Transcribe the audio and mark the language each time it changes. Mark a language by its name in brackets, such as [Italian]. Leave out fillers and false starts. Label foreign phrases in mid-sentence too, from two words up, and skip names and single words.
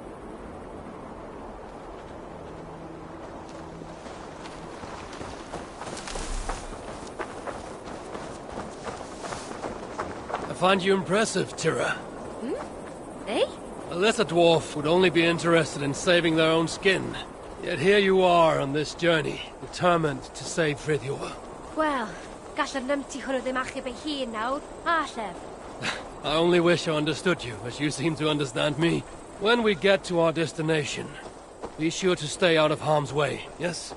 [English] I find you impressive, Tira. Eh? A lesser dwarf would only be interested in saving their own skin. Yet here you are on this journey, determined to save Frithiover. [Welsh] Wel, gallai'r numpty hwnnw ddim achub ei hun nawr, a llef. [English] I only wish I understood you, as you seem to understand me. When we get to our destination, be sure to stay out of harm's way, yes?